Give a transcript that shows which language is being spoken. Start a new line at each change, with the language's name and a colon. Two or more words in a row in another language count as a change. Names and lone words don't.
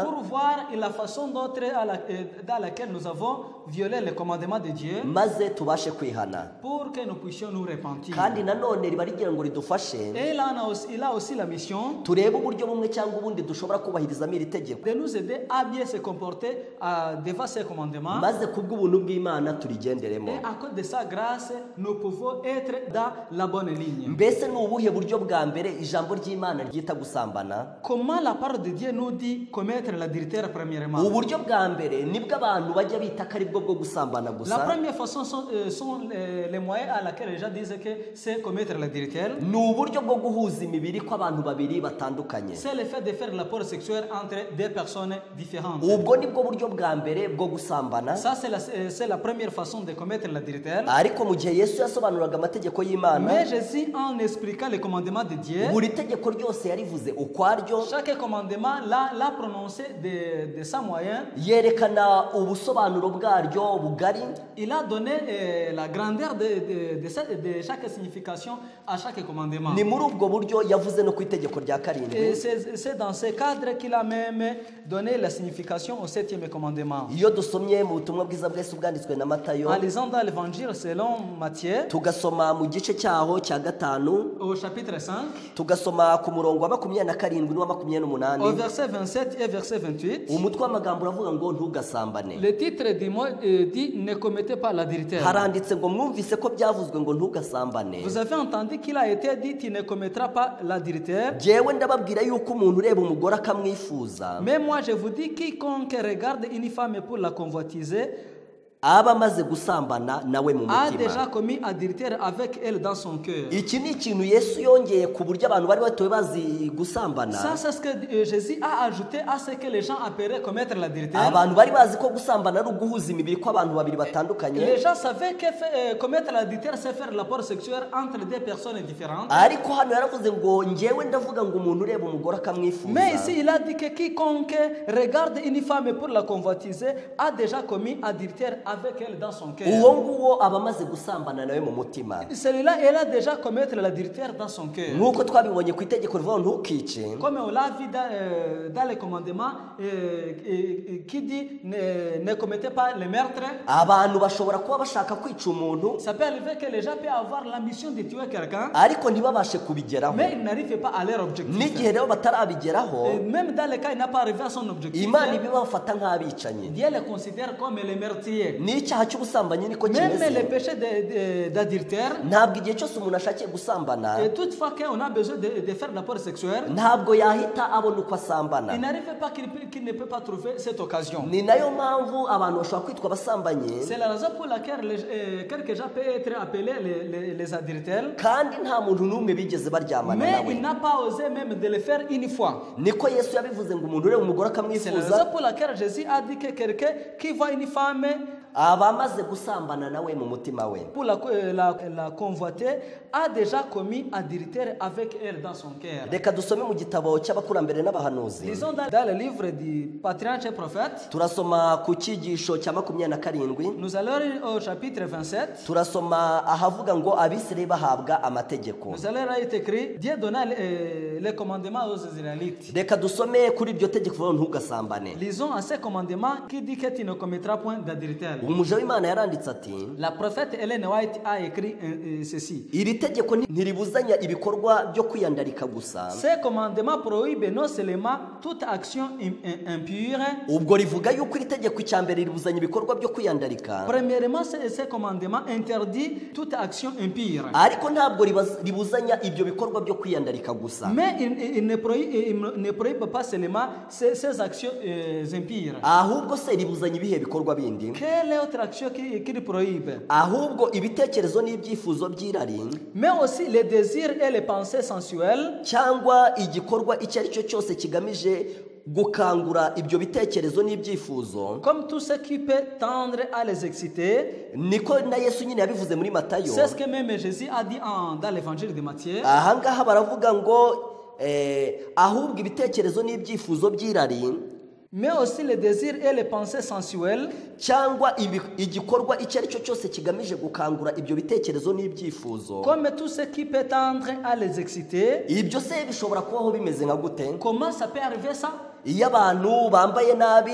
French: pour voir la façon d'autre dans laquelle nous avons violé les commandements de Dieu,
Kinyarwanda: maze tubashe kwihana.
French: pour que nous puissions nous repentir.
Kinyarwanda: Kandi nanone riba rigira ngo ridufashe
French: Et là, il a aussi la mission
Kinyarwanda: turebe uburyo bumwe cyangwa ubundi dushobora kubahirizamo iri tegeko,
French: de nous aider à bien se comporter devant ces commandements.
Kinyarwanda: maze kubw'ubuntu bw'Imana turigenderemo.
French: Et à cause de sa grâce, nous pouvons être dans la bonne ligne.
Kinyarwanda: Mbese ni ubuhe buryo bwa mbere ijambo ry'Imana ryita gusambana?
French: Comment la parole de Dieu nous dit commettre l'adultère premièrement?
Kinyarwanda: Uburyo bwa mbere nibwo abantu bajya bita ko ari bwo bwo gusambana
French: La
Kinyarwanda: gusa,
French: première façon sont les moyens à laquelle les gens disent que c'est commettre l'adultère.
Kinyarwanda: ni uburyo bwo guhuza imibiri kw'abantu babiri batandukanye.
French: C'est le fait de faire le rapport sexuel entre deux personnes différentes.
Kinyarwanda: Ubwo nibwo buryo bwa mbere bwo gusambana.
French: Ça, c'est la première façon de commettre l'adultère.
Kinyarwanda: Ariko mu gihe Yesu yasobanuraga amategeko y'Imana,
French: Mais Jésus, en expliquant les commandements de Dieu,
Kinyarwanda: buri tegeko ryose yarivuze ukwaryo,
French: chaque commandement l'a prononcé de sa moyen.
Kinyarwanda: yerekana ubusobanuro bwaryo bugari,
French: Il a donné la grandeur de chaque signification à chaque commandement.
Kinyarwanda: ni muri ubwo buryo yavuze no ku itegeko rya
French: Et
Kinyarwanda: karindwi.
French: c'est dans ce cadre qu'il a même donné la signification au 7e commandement.
Kinyarwanda: Iyo dusomye mu butumwa bwiza bwese bwanditswe na Matayo,
French: En lisant dans l'évangile selon Matthieu,
Kinyarwanda: tugasoma mu gice cyaho cya 5,
French: au chapitre 5,
Kinyarwanda: tugasoma ku murongo wa 27 n'uwa
French: au 28, verset 27 et verset 28,
Kinyarwanda: umutwe w'amagambo uravuga ngo ntugasambane.
French: le titre du mot dit ne commettez pas l'adultère.
Kinyarwanda: Haranditse ngo mwumvise ko byavuzwe ngo ntugasambane.
French: Vous avez entendu qu'il a été dit tu ne commettras pas l'adultère.
Kinyarwanda: Jewe ndababwira yuko umuntu ureba umugore akamwifuza
French: Mais moi je vous dis, quiconque regarde une femme pour la convoitiser
Kinyarwanda: aba amaze gusambana nawe mu
French: a déjà
Kinyarwanda: mutima.
French: commis adultère avec elle dans son cœur.
Kinyarwanda: Iki ni ikintu Yesu yongeye ku buryo abantu bari batoye bazi gusambana.
French: Ça, c'est ce que Jésus a ajouté à ce que les gens appelleraient commettre l'adultère.
Kinyarwanda: Abantu bari bazi ko gusambana ari uguhuza imibiri kw'abantu babiri batandukanye,
French: Les gens savaient que commettre l'adultère, c'est faire le rapport sexuel entre deux personnes différentes.
Kinyarwanda: ariko hano yaravuze ngo njyewe ndavuga ngo umuntu ureba umugore akamwifuza.
French: Mais ici, il a dit que quiconque regarde une femme pour la convoitiser a déjà commis adultère avec elle dans son
Kinyarwanda: uwo
French: cœur.
Kinyarwanda: nguwo aba amaze gusambana nawe mu mutima.
French: Celui-là, elle a déjà commettre l'adultère dans son cœur.
Kinyarwanda: Nk'uko twabibonye ku itegeko rivuga ngo ntukice,
French: Comme on l'a vu dans les commandements qui dit ne commettez pas le meurtre.
Kinyarwanda: abantu bashobora kuba bashaka kwica umuntu
French: Ça peut arriver que les gens peuvent avoir l'ambition de tuer quelqu'un,
Kinyarwanda: ariko ntibabashe kubigeraho.
French: mais ils n'arrivent pas à leur objectif.
Kinyarwanda: N'igihe rero batarabigeraho,
French: Et même dans le cas, il n'a pas arrivé à son objectif.
Kinyarwanda: Imana ibibafata nk'abicanyi.
French: Dieu les considère comme les meurtriers.
Kinyarwanda: N'icyaha cy'ubusambanyi niko
French: Même les
Kinyarwanda: kimeze.
French: péchés d'adultère,
Kinyarwanda: Ntabwo igihe cyose umuntu ashakiye gusambana,
French: et toutefois qu'on a besoin de faire l'apport sexuel,
Kinyarwanda: ntabwo yahita abona uko asambana.
French: il n'arrive pas qu'il ne peut pas trouver cette occasion.
Kinyarwanda: Ni nayo mpamvu abantu bashobora kwitwa abasambanyi,
French: C'est la raison pour laquelle quelques gens peuvent être appelés les adultères,
Kinyarwanda: kandi nta muntu n'umwe bigeze baryamana
French: mais
Kinyarwanda: nawe.
French: il n'a pas osé même de le faire une fois.
Kinyarwanda: Niko Yesu yabivuze ngo umuntu ureba umugore
French: C'est la
Kinyarwanda: akamwifuza
French: raison pour laquelle Jésus a dit que quelqu'un qui voit une femme
Kinyarwanda: aba amaze gusambana nawe mu mutima we.
French: pour la convoiter a déjà commis adultère avec elle dans son cœur.
Kinyarwanda: Reka dusome mu gitabo cy'abakurambere n'abahanuzi.
French: Lisons dans le livre du patriarche et prophète.
Kinyarwanda: Turasoma ku cyigisho cya 27.
French: Nous allons lire au chapitre 27.
Kinyarwanda: Turasoma ahavuga ngo Abisirayeli bahabwa amategeko.
French: Nous allons lire écrit Dieu donna les commandements aux Israélites.
Kinyarwanda: Reka dusome kuri iryo tegeko vuba ntugasambane.
French: Lisons à ces commandements qui dit que tu ne commettras point d'adultère.
Kinyarwanda: Umuja w'Imana yaranditse ati,
French: La prophète Ellen White a écrit ceci.
Kinyarwanda: iri tegeko ntiribuzanya ibikorwa byo kwiyandarika gusa,
French: Ces commandements prohibent non seulement toute action impure.
Kinyarwanda: ubwo rivuga yuko iri tegeko icya mbere ribuzanya ibikorwa byo kwiyandarika,
French: Premièrement, ces commandements interdisent toute action impure.
Kinyarwanda: ariko ntabwo ribuzanya ibyo bikorwa byo kwiyandarika gusa,
French: Mais il ne prohibe pas seulement ces actions impures.
Kinyarwanda: ahubwo se ribuzanya ibihe bikorwa bindi?
French: Quelle est autre action qu'il prohibe?
Kinyarwanda: Ahubwo ibitekerezo n'ibyifuzo by'irari,
French: Mais aussi les désirs et les pensées sensuelles,
Kinyarwanda: cyangwa igikorwa icyo ari cyo cyose kigamije gukangura ibyo bitekerezo n'ibyifuzo,
French: comme tout ce qui peut tendre à les exciter.
Kinyarwanda: niko na Yesu nyine yabivuze muri Matayo.
French: C'est ce que même Jésus a dit dans l'évangile de Matthieu.
Kinyarwanda: Ahangaha baravuga ngo ahubwo ibitekerezo n'ibyifuzo by'irari,
French: Mais aussi les désirs et les pensées sensuelles,
Kinyarwanda: cyangwa igikorwa icyo ari cyo cyose kigamije gukangura ibyo bitekerezo n'ibyifuzo.
French: comme tout ce qui peut tendre à les exciter.
Kinyarwanda: Ibyo se bishobora kubaho bimeze nka gute?
French: Comment ça peut arriver ça?
Kinyarwanda: Iyo abantu bambaye nabi,